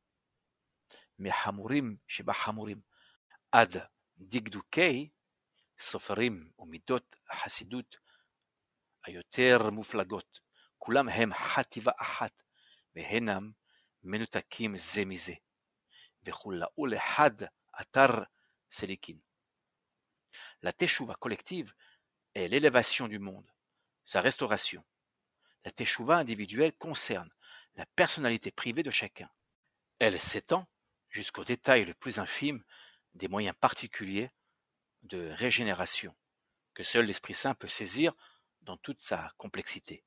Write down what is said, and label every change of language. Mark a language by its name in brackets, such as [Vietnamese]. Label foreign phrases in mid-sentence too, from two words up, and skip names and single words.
[Hebrew] מחמורים שבחמורים עד דקדוקי סופרים ומידות החסידות היותר מופלגות, כולם הם חטיבה אחת והנם מנותקים זה מזה, וכולאו לחד אתר סליקין. [French] La teshuva collective est l'élévation du monde, sa restauration. La teshuva individuelle concerne la personnalité privée de chacun. Elle s'étend jusqu'aux détails les plus infimes des moyens particuliers de régénération que seul l'Esprit Saint peut saisir dans toute sa complexité.